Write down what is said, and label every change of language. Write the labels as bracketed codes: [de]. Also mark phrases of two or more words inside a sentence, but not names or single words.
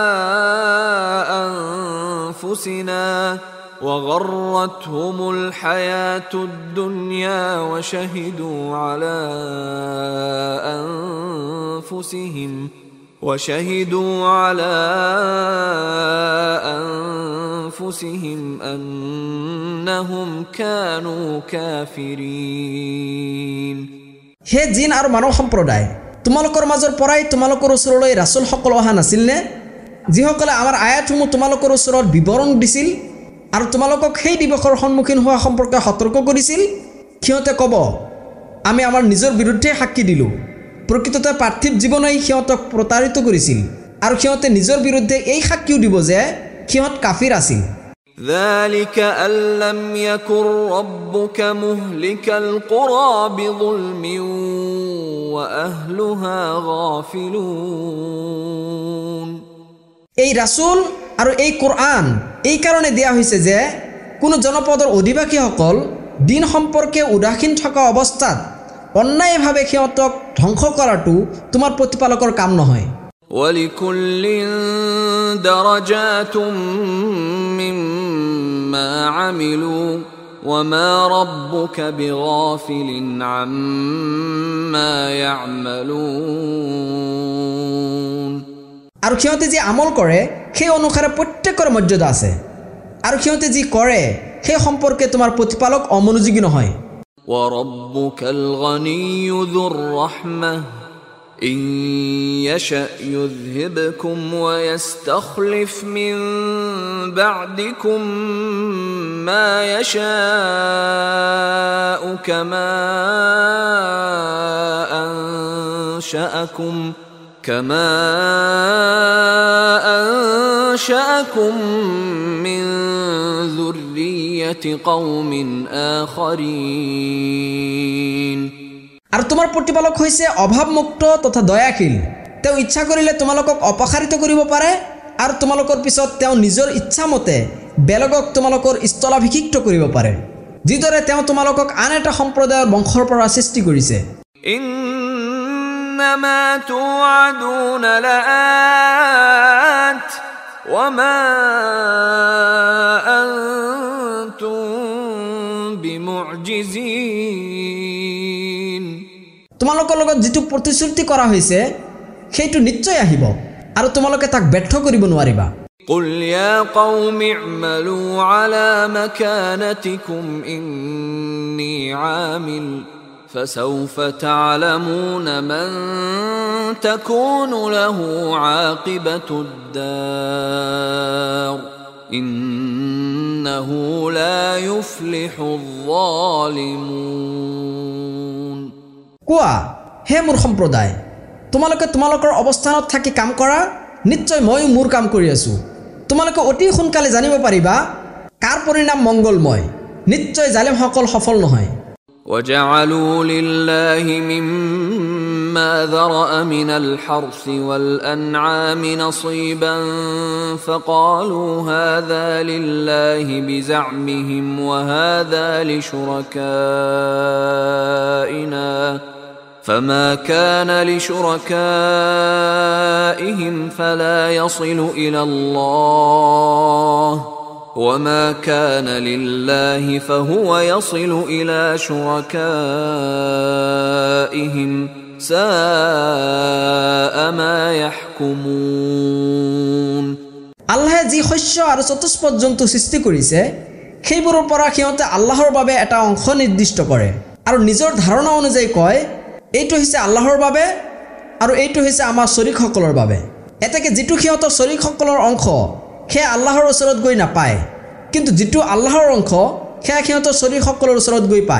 [ar] أنفسنا وغرتهم الحياة الدنيا وشهدوا على أنفسهم أنهم كانوا كافرين [as] হে জিন আৰু মানৱ সম্প্ৰদায় তোমালোকৰ মাজৰ পৰাই তোমালোকৰ ওচৰলৈ ৰাসূল সকল অহা নাছিল নে যিসকলে আমাৰ আয়াতসমূহ তোমালোকৰ ওচৰত বিৱৰণ দিছিল আৰু তোমালোকক সেই দিৱসৰ সন্মুখীন হোৱা সম্পৰ্কে সতৰ্ক কৰিছিল সিহঁতে ক'ব আমি আমাৰ নিজৰ বিৰুদ্ধে সাক্ষী দিলোঁ প্ৰকৃততে পাৰ্থিৱ জীৱনই সিহঁতক প্ৰতাৰিত কৰিছিল আৰু সিহঁতে নিজৰ বিৰুদ্ধে এই সাক্ষীও দিব যে সিহঁত কাফিৰ আছিল [ar] ذلك أن لم يكن ربك مهلك القرى بظلم وأهلها غافلون [as] এই রাসূল আৰু এই কোরআন এই কারণে [bn] দেয়া হয়েছে [as] যে কোনো জনপদৰ অধিবাসীসকল দিন সম্পৰ্কে উদাসীন থকা অৱস্থাত অন্যায়ভাৱে সিহঁতক ধ্বংস কৰাটো তোমাৰ প্ৰতিপালকৰ কাম নহয় [ar] ولكل درجات مما عملوا وما ربك بغافل عما يعملون [as] আৰু সিহঁতে যি আমল কৰে সেই অনুসাৰে প্ৰত্যেকৰ মৰ্যাদা আছে আৰু সিহঁতে যি কৰে সেই সম্পৰ্কে তোমাৰ প্ৰতিপালক অমনোযোগী নহয় [ar] وربك الغني ذو الرحمة إن يشأ يذهبكم ويستخلف من بعدكم ما يشاء كما أنشأكم من ذرية قوم آخرين [as] আৰু তোমাৰ প্ৰতিপালক হৈছে অভাৱমুক্ত তথা দয়াশীল তেওঁ ইচ্ছা কৰিলে তোমালোকক অপসাৰিত কৰিব পাৰে আৰু তোমালোকৰ পিছত তেওঁ নিজৰ ইচ্ছামতে বেলেগক তোমালোকৰ স্থলাভিষিক্ত কৰিব পাৰে যিদৰে তেওঁ তোমালোকক আন এটা সম্প্ৰদায়ৰ বংশৰ পৰা সৃষ্টি কৰিছে [ar] إنما توعدون لآت وما أنتم بمعجزين [as] তোমালোকৰ লগত যেটো প্ৰতিশ্ৰুতি কৰা হৈছে সেইটো নিশ্চয় আহিব আৰু তোমালোকে তাক ব্যৰ্থ কৰিব নোৱাৰিবা [ar] قل يا قوم اعملوا على مكانتكم إني عامل فسوف تعلمون من تكون له عاقبة الدار إنه لا يفلح الظالمون [as] কোৱা হে মোৰ সম্প্ৰদায় তোমালোকে তোমালোকৰ অৱস্থানত থাকি কাম কৰা নিশ্চয় মই মোৰ কাম কৰি আছো তোমালোকে অতি সোনকালে জানিব পাৰিবা কাৰ পৰিণাম মংগলময় নিশ্চয় জালিমসকল সফল নহয় [ar] وجعلوا لله مما ذرأ من الحرث والأنعام نصيبا فقالوا هذا لله بزعمهم وهذا لشركائنا فما كان لشركائهم فلا يصل إلى الله وما كان لله فهو يصل إلى شركائهم ساء ما يحكمون [as] আল্লাহে যি শস্য আৰু চতুষ্পদ জন্তু সৃষ্টি কৰিছে সেইবোৰৰ পৰা সিহঁতে আল্লাহৰ বাবে এটা অংশ নিৰ্দিষ্ট কৰে আৰু নিজৰ ধাৰণা অনুযায়ী কয় এইটো হৈছে আল্লাহৰ বাবে আৰু এইটো হৈছে আমাৰ শৰীকসকলৰ বাবে। এতেকে যিটো সিহঁতৰ শৰীকসকলৰ অংশ সেয়া আল্লাহৰ ওচৰত গৈ নাপায়, কিন্তু যিটো আল্লাহৰ অংশ সেয়া সিহঁতৰ শৰীকসকলৰ ওচৰত গৈ পায়।